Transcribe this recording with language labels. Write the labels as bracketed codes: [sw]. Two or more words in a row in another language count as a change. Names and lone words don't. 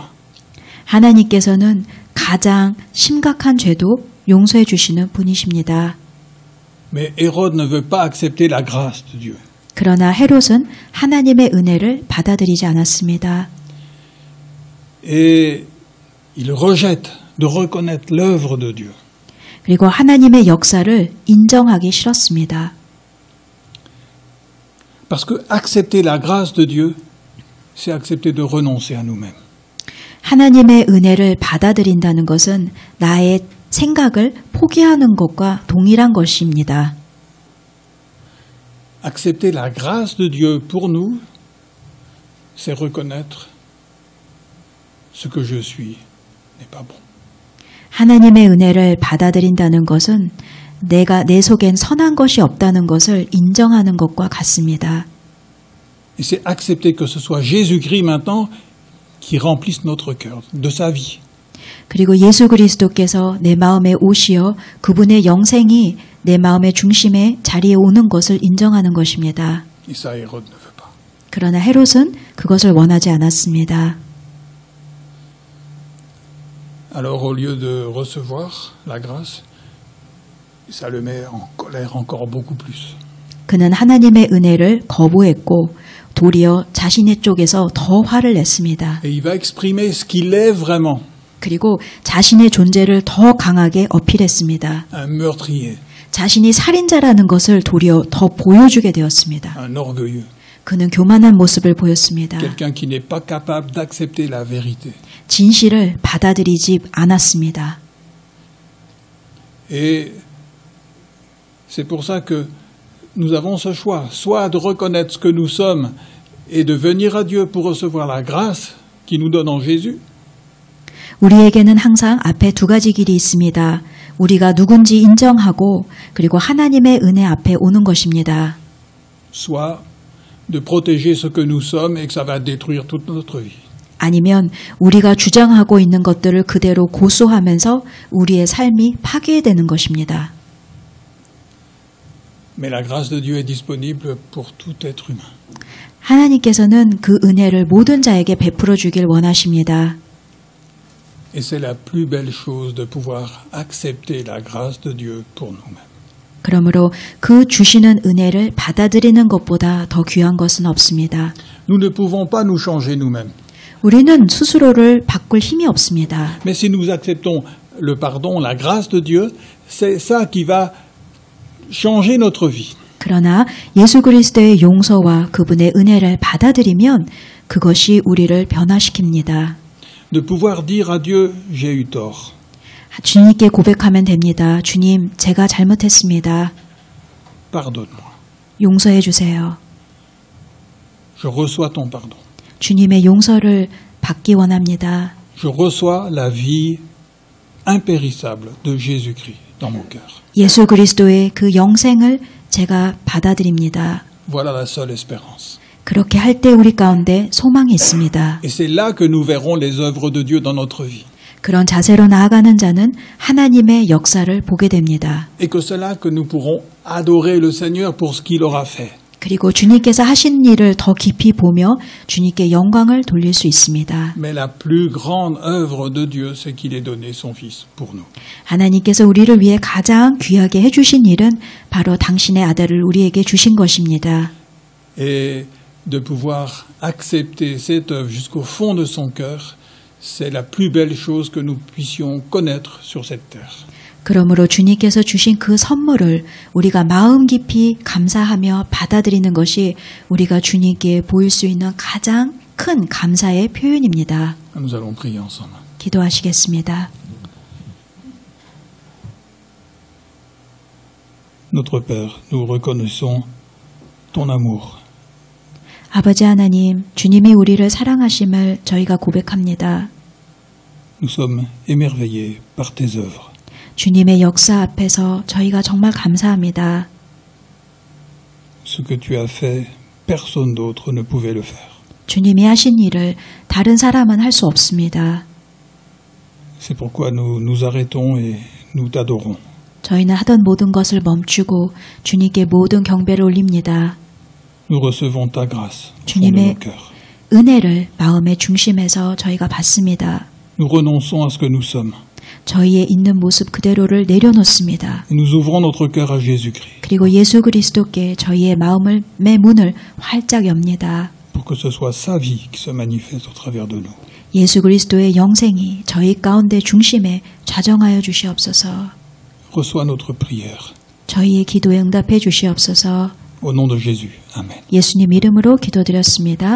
[ko] 하나님께서는 가장 심각한 죄도 용서해 주시는 분이십니다. [fr] Mais Hérode ne veut pas accepter la grâce de Dieu. [ko] 그러나 헤롯은 하나님의 은혜를 받아들이지 않았습니다. [fr] Et il rejette de reconnaître l'œuvre de Dieu. [ko] 그리고 하나님의 역사를 인정하기 싫었습니다. [fr] Parce que accepter la grâce de Dieu, c'est accepter de renoncer à nous-mêmes. [ko] 하나님의 은혜를 받아들인다는 것은 나의 생각을 포기하는 것과 동일한 것입니다. [fr] Accepter la grâce de Dieu pour nous, c'est reconnaître ce que je suis n'est pas bon. [ko] 하나님의 은혜를 받아들인다는 것은 내가 내 속엔 선한 것이 없다는 것을 인정하는 것과 같습니다. [fr] Et c'est accepter que ce soit Jésus-Christ maintenant qui remplisse notre cœur de sa vie. [ko] 그리고 예수 그리스도께서 내 마음에 오시어 그분의 영생이 내 마음의 중심에 자리에 오는 것을 인정하는 것입니다. [fr] Et ça, Hérode ne veut pas. [ko] 그러나 헤롯은 그것을 원하지 않았습니다. [fr] Alors, au lieu de recevoir la grâce, ça le met en colère encore beaucoup plus. [ko] 그는 하나님의 은혜를 거부했고 도리어 자신의 쪽에서 더 화를 냈습니다. [fr] Et il va exprimer ce qu'il est vraiment. [ko] 그리고 자신의 존재를 더 강하게 어필했습니다. [fr] Un meurtrier, [ko] 자신이 살인자라는 것을 도리어 더 보여주게 되었습니다. [fr] un orgueilleux, [ko] 그는 교만한 모습을 보였습니다. [fr] quelqu'un qui n'est pas capable d'accepter la vérité. [ko] 진실을 받아들이지 않았습니다. [fr] Et c'est pour ça que nous avons ce choix, soit de reconnaître ce que nous sommes et de venir à Dieu pour recevoir la grâce qu'il nous donne en Jésus, [ko] 우리에게는 항상 앞에 두 가지 길이 있습니다. 우리가 누군지 인정하고 그리고 하나님의 은혜 앞에 오는 것입니다. [fr] soit de protéger ce que nous sommes et que ça va détruire toute notre vie. [ko] 아니면 우리가 주장하고 있는 것들을 그대로 고수하면서 우리의 삶이 파괴되는 것입니다. [fr] Mais la grâce de Dieu est disponible pour tout être humain. [ko] 하나님께서는 그 은혜를 모든 자에게 베풀어 주길 원하십니다. [fr] Et c'est la plus belle chose de pouvoir accepter la grâce de Dieu pour nous-mêmes. [ko] 그러므로 그 주시는 은혜를 받아들이는 것보다 더 귀한 것은 없습니다. [fr] Nous ne pouvons pas nous changer nous-mêmes. [ko] 우리는 스스로를 바꿀 힘이 없습니다. [fr] Mais si nous acceptons le pardon, la grâce de Dieu, c'est ça qui va changer notre vie. [ko] 그러나 예수 그리스도의 용서와 그분의 은혜를 받아들이면 그것이 우리를 변화시킵니다. [fr] De pouvoir dire à Dieu, j'ai eu tort. [ko] 주님께 고백하면 됩니다. 주님, 제가 잘못했습니다. [fr] Pardonne-moi. [ko] 용서해 주세요. [fr] Je reçois ton pardon. [ko] 주님의 용서를 받기 원합니다. [fr] Je reçois la vie impérissable de Jésus-Christ dans mon cœur. [ko] 예수 그리스도의 그 영생을 제가 받아들입니다. [fr] Voilà la seule espérance. [ko] 그렇게 할 때 우리 가운데 소망이 있습니다. [fr] Et c'est là que nous verrons les œuvres de Dieu dans notre vie. [ko] 그런 자세로 나아가는 자는 하나님의 역사를 보게 됩니다. [fr] Et que c'est là que nous pourrons adorer le Seigneur pour ce qu'il aura fait. [ko] 그리고 주님께서 하신 일을 더 깊이 보며 주님께 영광을 돌릴 수 있습니다. [fr] Mais la plus grande œuvre de Dieu, c'est qu'il ait donné son Fils pour nous. [ko] 하나님께서 우리를 위해 가장 귀하게 해주신 일은 바로 당신의 아들을 우리에게 주신 것입니다. [fr] Et de pouvoir accepter cette œuvre jusqu'au fond de son cœur, c'est la plus belle chose que nous puissions connaître sur cette terre. [ko] 그러므로 주님께서 주신 그 선물을 우리가 마음 깊이 감사하며 받아들이는 것이 우리가 주님께 보일 수 있는 가장 큰 감사의 표현입니다. [fr] Nous allons prier ensemble. [ko] 기도하시겠습니다. [fr] Notre Père, nous reconnaissons ton amour. [ko] 아버지 하나님, 주님이 우리를 사랑하심을 저희가 고백합니다. [fr] Nous sommes émerveillés par tes œuvres. [ko] 주님의 역사 앞에서 저희가 정말 감사합니다. [fr] Ce que tu as fait, personne d'autre ne pouvait le faire. [ko] 주님이 하신 일을 다른 사람은 할 수 없습니다. [fr] C'est pourquoi nous nous arrêtons et nous t'adorons. [ko] 저희는 하던 모든 것을 멈추고 주님께 모든 경배를 올립니다. [fr] Nous recevons ta grâce au fond de [ko] 주님의 [fr] nos cœurs. [ko] 은혜를 마음의 중심에서 저희가 받습니다. [fr] Nous renonçons à ce que nous sommes. [ko] 저희의 있는 모습 그대로를 내려놓습니다. [fr] Et nous ouvrons notre cœur à Jésus-Christ [ko] 그리고 예수 그리스도께 저희의 마음의 문을 활짝 엽니다. [fr] pour que ce soit sa vie qui se manifeste au travers de nous. [ko] 예수 그리스도의 영생이 저희 가운데 중심에 좌정하여 주시옵소서. [fr] Reçois notre prière. [ko] 저희의 기도에 응답해 주시옵소서. [fr] Au nom de Jésus. Amen. [ko] 예수님 이름으로 기도드렸습니다.